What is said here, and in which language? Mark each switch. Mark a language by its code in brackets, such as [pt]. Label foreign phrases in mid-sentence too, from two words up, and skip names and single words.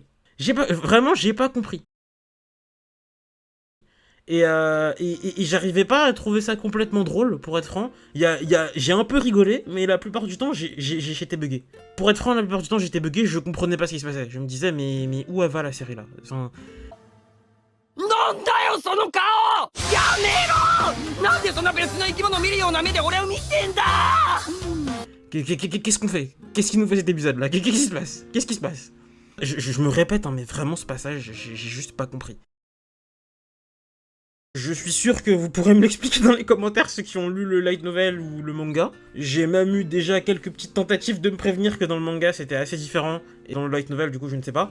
[fr] Vraiment, j'ai pas compris. Et j'arrivais pas à trouver ça complètement drôle, pour être franc. J'ai un peu rigolé, mais la plupart du temps, j'étais bugué. Pour être franc, la plupart du temps, j'étais bugué, je comprenais pas ce qui se passait. Je me disais, mais où elle va la série là? Enfin... [ja] なんだよその顔やめろなんでそんな別の生き物見るような目で俺を見てんだ [fr] Qu'est-ce qu'on fait? Qu'est-ce qui nous fait cet épisode-là? Qu'est-ce qui se passe? Qu'est-ce qui se passe? Je me répète, hein, mais vraiment ce passage, j'ai juste pas compris. Je suis sûr que vous pourrez me l'expliquer dans les commentaires, ceux qui ont lu le [en] light novel [fr] ou le manga. J'ai même eu déjà quelques petites tentatives de me prévenir que dans le manga c'était assez différent, et dans le [en] light novel [fr] du coup je ne sais pas.